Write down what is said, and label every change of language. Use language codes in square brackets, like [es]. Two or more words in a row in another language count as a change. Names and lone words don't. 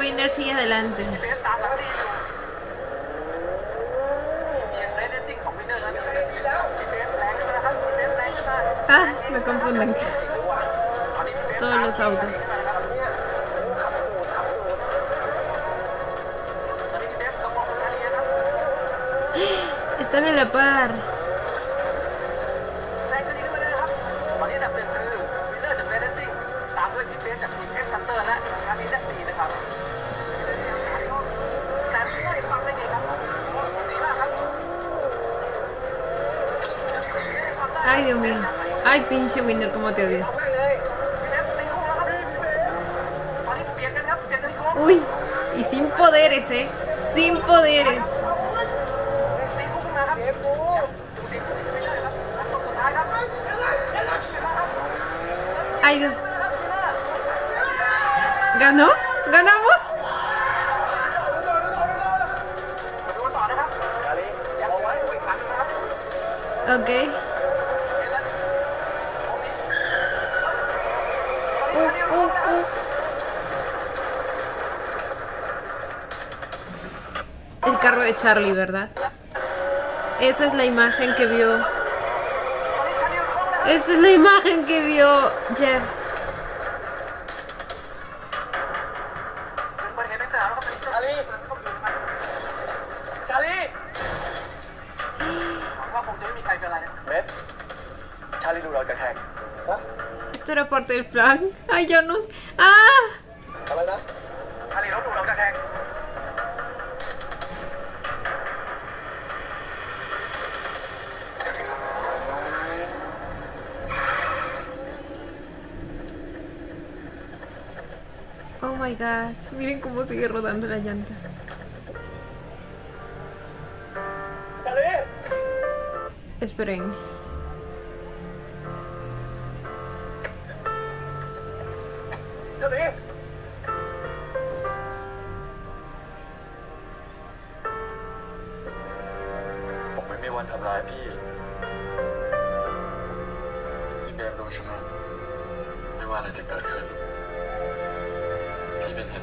[es] sigue adelante. [th] เบสตามหลังดีอยู่มีเรนเนซิ่งของวินเนอร์นั้นพี่เบสแรงขึ้นมาครับพี่เบสแรงขึ้นมา [es] Ah, me confunden. [th] ตอนนี้พี่เบส [es] Todos los autos. [th] ตอนนี้พี่เบสกำลังชาลีนะครับ [es] Están a la par. [th] แรงขึ้นอีกขึ้นมาเลยนะครับตอนนี้อันดับหนึ่งคือวินเนอร์จากเรนเนซิ่งตามด้วยพี่เบสจากทีมเอ็กซ์ซันเตอร์และชาลีได้4นะครับแต่พี่ได้ฟังได้ไงครับดีมากครับ [es] Ay, Dios mío. Ay, pinche Winner, cómo te odio. [th] เอาแม่งเลยพี่เบสตีคู่แล้วครับตอนนี้เปลี่ยนกันครับเปลี่ยนกันอีกคู่ [es] Uy, y sin poderes, Sin poderes. [th] ตีคู่ขึ้นมาครับดูสิไม่ได้ครับอันสุดท้ายครับ [es] Ay, Dios. ¿Ganó? ¿Ganamos? [th] มาดูกันต่อนะครับยังเอาไว้อีกครั้งนะครับ [es] Ok. [th] เห็นแล้วตรงนี้ [es] El carro de Charlie, ¿verdad? Esa es la imagen que vio. [th] ตอนนี้ชาลีเข้ามาแล้ว [es] Esa es la imagen que vio Jeff. [th] เปิดเห็นในสนามแล้วครับชาลีชาลีหวังว่าคงจะไม่มีใครเป็นอะไรนะ เบสชาลีดูเรากระแทก [es] Esto era parte del plan. Ay, yo no sé. ¡Ah! [th] อะไรนะ ชาลีรถดูเรากระแทก [en] Oh my god. [es] Miren cómo sigue rodando la llanta. [th] ชาลี [es] Esperen. [th] ชาลี ผมไม่มีวันทำร้ายพี่ พี่เบมรู้ใช่ไหมไม่ว่าอะไรจะเกิดขึ้น พี่เป็นเหตุผล